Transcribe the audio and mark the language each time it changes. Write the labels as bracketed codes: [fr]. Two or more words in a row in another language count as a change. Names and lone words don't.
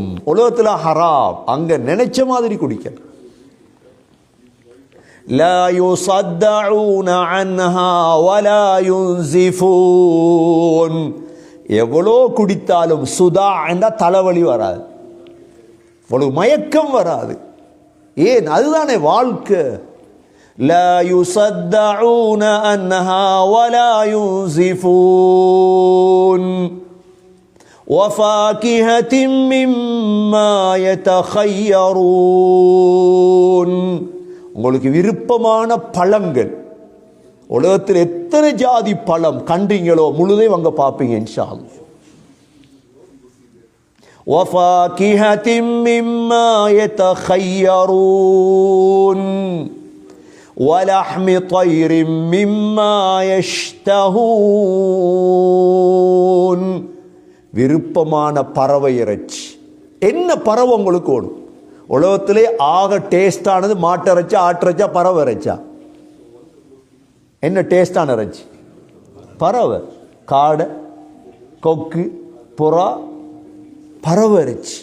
[ta] உலகத்தில் ஹராம், அங்க நினைச்ச மாதிரி குடிக்க. [ar] لا يصدعون عنها ولا ينزفون, [ta] எவ்வளோ குடித்தாலும் சுதா என்ற தலைவலி வராது, அவ்வளவு மயக்கம் வராது. ஏன்? அதுதானே வாழ்க்கை. [ar] لا يصدعون عنها ولا ينزفون وفاكهة مما يتخيرون, [ta] உங்களுக்கு விருப்பமான பழங்கள். உலகத்தில் எத்தனை ஜாதி பழம் கண்டீங்களோ முழுதையும் அங்க பார்ப்பீங்க [ar] إن شاء الله. وفاكهة مما يتخيرون ولحم طير مما يشتهون, [ta] விருப்பமான பறவை இறைச்சி. என்ன பறவை உங்களுக்கு ஓடும்? உலகத்திலே ஆக டேஸ்டானது மாட்டிறைச்சா, ஆட்டிறைச்சா, பறவை இறைச்சா? என்ன டேஸ்டான இறைச்சி? பறவை. காடை, கொக்கு, புறா, பறவை இறைச்சி.